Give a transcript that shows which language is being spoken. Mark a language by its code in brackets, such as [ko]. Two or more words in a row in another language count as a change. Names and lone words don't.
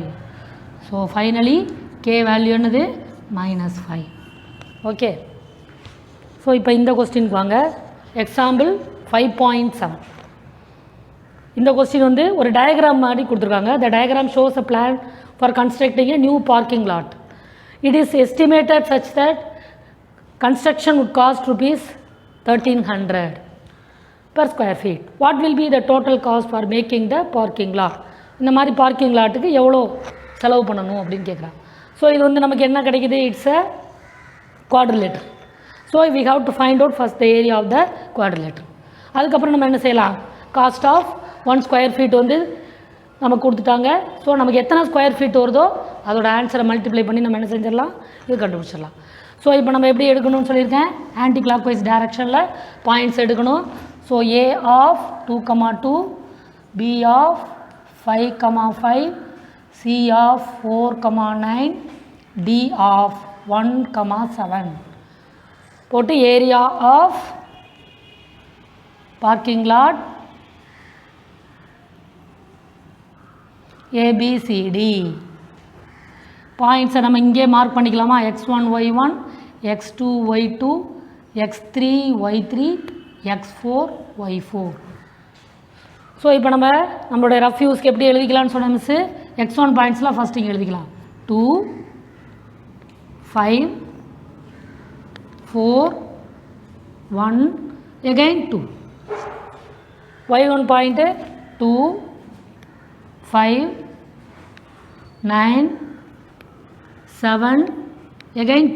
[en] so finally [ta] k வேல்யூ என்னது -5. [en] okay, so [ta] இப்போ இந்த கொஸ்டினுக்கு வாங்க. எக்ஸாம்பிள் 5.7. இந்த கொஸ்டின் வந்து ஒரு டயக்ராம் மாதிரி கொடுத்துருக்காங்க. [en] the diagram shows a plan for constructing a new parking lot. It is estimated such that construction would cost rupees 1300 per square feet. What will be the total cost for making the parking lot? [ta] இந்த மாதிரி [en] parking lot [ta] எவ்வளோ செலவு பண்ணணும் அப்படின்னு கேட்குறாங்க. ஸோ இது வந்து நமக்கு என்ன கிடைக்குது, [en] it's a quadrilateral. ஸோ we have to find out first the area of the quadrilateral. [ta] அதுக்கப்புறம் நம்ம என்ன செய்யலாம், [en] cost of 1 square feet [ta] வந்து நமக்கு கொடுத்துட்டாங்க. ஸோ நமக்கு எத்தனை [en] square feet [ta] வருதோ அதோட ஆன்சரை மல்டிப்ளை பண்ணி நம்ம என்ன செஞ்சிடலாம், இது கண்டுபிடிச்சிடலாம். ஸோ இப்போ நம்ம எப்படி எடுக்கணும்னு சொல்லியிருக்கேன், [en] anti clock wise direction points [ta] எடுக்கணும். [en] ஸோ A of 2,2, B of 5,5, C of 4,9, D of 1,7 போட்டு area of parking lot [ta] ABCD பாயிண்ட்ஸை நம்ம இங்கே மார்க் பண்ணிக்கலாமா, x1 y1, x2 y2, x3 y3, x4 y4. ஸோ இப்போ நம்மளுடைய [en] rough use [ta] எப்படி எழுதிக்கலாம்னு சொன்ன மிஸ்ஸு, x1 பாயிண்ட்ஸ்லாம் ஃபஸ்ட் இங்கே எழுதிக்கலாம். 2 5 4 1 again 2. y1 பாயிண்ட்டு 2 5 9 7 again 2.